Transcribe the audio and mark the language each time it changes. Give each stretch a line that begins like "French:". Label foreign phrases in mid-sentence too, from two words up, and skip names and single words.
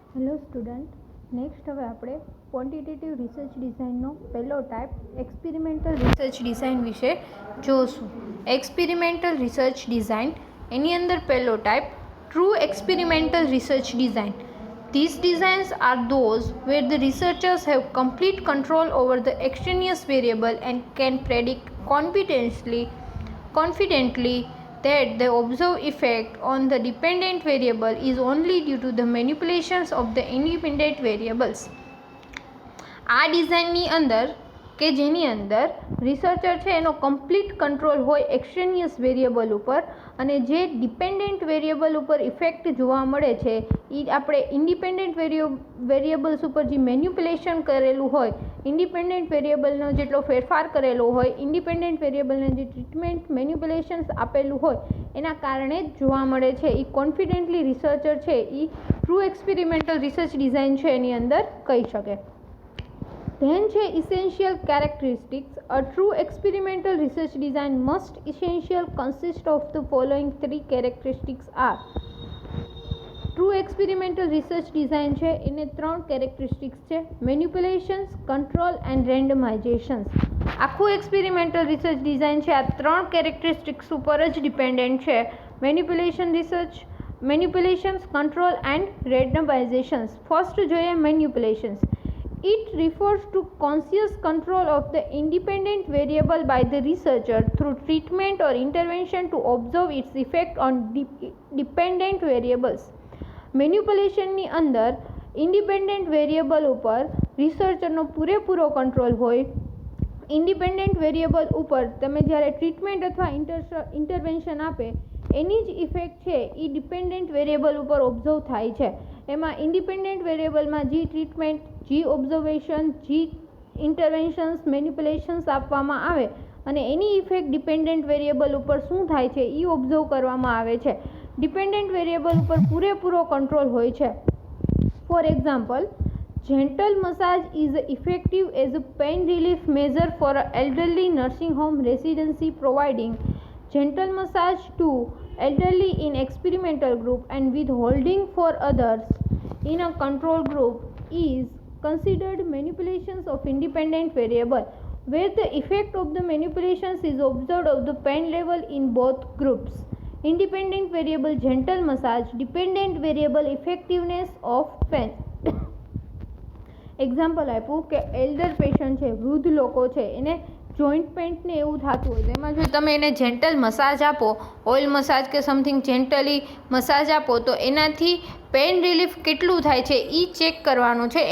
English: hello student, next
Gujarati: હવે આપણે
English: quantitative research design-no
Gujarati: પહેલો
English: type experimental research design
Gujarati: વિશે જોશું.
English: experimental research design
Gujarati: એની અંદર પહેલો
English: type true experimental research design. These designs are those where the researchers have complete control over the extraneous variable and can predict confidently that the observed effect on the dependent variable is only due to the manipulations of the independent variables.
Gujarati: આ ડિઝાઇનની અંદર કે જેની અંદર રિસર્ચર છે એનો
English: complete control
Gujarati: હોય
English: extraneous variable
Gujarati: ઉપર, અને જે
English: dependent variable
Gujarati: ઉપર ઇફેક્ટ જોવા મળે છે એ આપણે
English: independent variables
Gujarati: ઉપર જે મેન્યુપ્યુલેશન કરેલું હોય,
English: independent variable-no
Gujarati: જેટલો ફેરફાર કરેલો હોય,
English: independent variable-ne
Gujarati: જે
English: treatment manipulations
Gujarati: આપેલું હોય એના કારણે જ જોવા મળે છે. એ
English: confidently researcher
Gujarati: છે એ
English: true experimental research design
Gujarati: છે એની અંદર કહી શકે.
English: Then છે essential characteristics. A true experimental research design must essentially consist of the following three characteristics are. True experimental research design
Gujarati: છે એને ત્રણ
English: કેરેક્ટરિસ્ટિક્સ છે: manipulations, control and randomizations.
Gujarati: આખું
English: experimental research design
Gujarati: છે આ ત્રણ કેરેક્ટરિસ્ટિક્સ ઉપર જ ડિપેન્ડન્ટ છે:
English: manipulations, control and randomizations.
Gujarati: ફર્સ્ટ જોઈએ મેન્યુપ્યુલેશન્સ.
English: It refers to conscious control of the independent variable by the researcher through treatment or intervention to observe its effect on dependent variables.
Gujarati: મેન્યુપ્યુલેશનની અંદર
English: independent variable
Gujarati: ઉપર રિસર્ચરનો પૂરેપૂરો કંટ્રોલ હોય.
English: independent variable
Gujarati: ઉપર તમે જ્યારે ટ્રીટમેન્ટ અથવા ઇન્ટરવેન્શન આપે એની જ ઇફેક્ટ છે એ
English: dependent variable
Gujarati: ઉપર ઓબ્ઝર્વ થાય છે. એમાં
English: independent variable-maa
Gujarati: જે ટ્રીટમેન્ટ, જે ઓબ્ઝર્વેશન, જે
English: interventions, manipulations
Gujarati: આપવામાં આવે અને એની ઇફેક્ટ
English: dependent variable
Gujarati: ઉપર શું થાય છે એ ઓબ્ઝર્વ કરવામાં આવે છે.
English: dependent variable
Gujarati: ઉપર પૂરેપૂરો કંટ્રોલ હોય છે.
English: for example, gentle massage is effective as a pain relief measure for an elderly nursing home residency, providing gentle massage to elderly in experimental group and withholding for others in a control group is considered manipulations of independent variable, where the effect of the manipulations is observed of the pain level in both groups. Independent variable gentle massage, dependent variable effectiveness of pain.
Gujarati: એક્ઝામ્પલ આપ્યું કે
English: elder patient
Gujarati: છે, વૃદ્ધ લોકો છે, એને
English: joint paint-ne
Gujarati: એવું થતું હોય તો એમાં જો તમે એને
English: gentle massage
Gujarati: આપો,
English: oil massage
Gujarati: કે
English: something gently massage
Gujarati: આપો તો એનાથી
English: pain relief
Gujarati: કેટલું થાય છે એ ચેક કરવાનું છે.